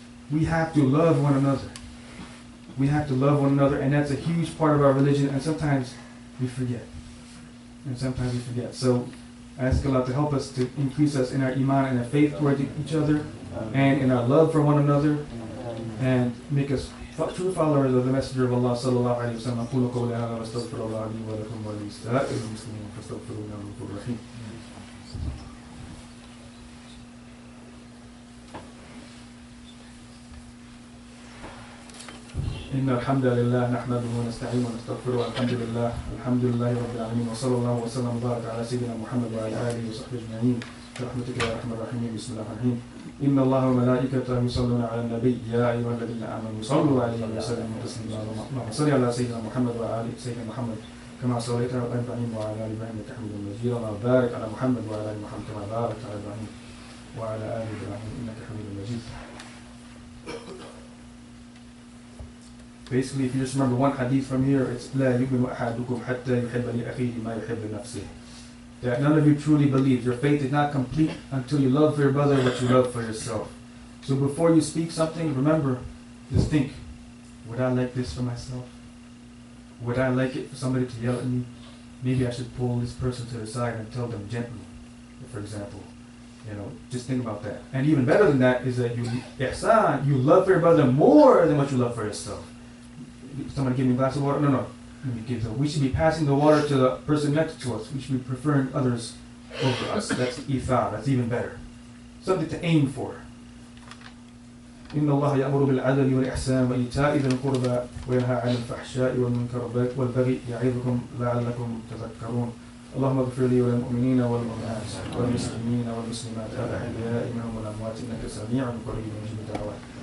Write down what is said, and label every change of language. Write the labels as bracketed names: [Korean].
[English] We have to love one another. We have to love one another, and that's a huge part of our religion, and sometimes we forget. So I ask Allah to help us, to increase us in our iman and our faith towards each other, and in our love for one another, and make us true followers of the Messenger of Allah sallallahu alaihi wasallam. [Arabic] أقول قولي هذا وأستغفر الله لي ولكم ولسائر المسلمين فاستغفروه إنه غفور رحيم. إن الحمد لله نحمده ونستعينه ونستغفره والحمد لله رب العالمين وصلى الله وسلم وبارك على سيدنا محمد وعلى آله وصحبه أجمعين برحمتك يا أرحم الراحمين. بسم الله الرحمن الرحيم. إن الله وملائكته يصلون على النبي يا أيها الذين آمنوا صلوا عليه وسلموا تسليما. اللهم صل على سيدنا محمد وعلى آل سيدنا محمد كما صليت على إبراهيم وعلى آل إبراهيم إنك حميد مجيد. اللهم بارك على محمد وعلى آل محمد كما باركت على إبراهيم وعلى آل إبراهيم إنك حميد مجيد. [English] Basically, if you just remember one hadith from here, it's [Arabic] لا يؤمن أحدكم حتى يحب لأخيه ما يحب لنفسه. [English] That none of you truly believe. Your faith is not complete until you love for your brother what you love for yourself. So before you speak something, remember, just think, would I like this for myself? Would I like it for somebody to yell at me? Maybe I should pull this person to the side and tell them gently, for example. You know, just think about that. And even better than that is that you love for your brother more than what you love for yourself. somebody give me a glass of water. No. We should be passing the water to the person next to us. We should be preferring others over us. That's ithar. That's even better. Something to aim for. [Arabic] إن الله يأمر بالعدل والإحسان وإيتاء ذي القربى وينهى عن الفحشاء والمنكر والبغي يعظكم لعلكم تذكرون. اللهم اغفر لي وللمؤمنين والمؤمنات والمسلمين والمسلمات الأحياء منهم والأموات إنك سميع قريب مجيب الدعوات.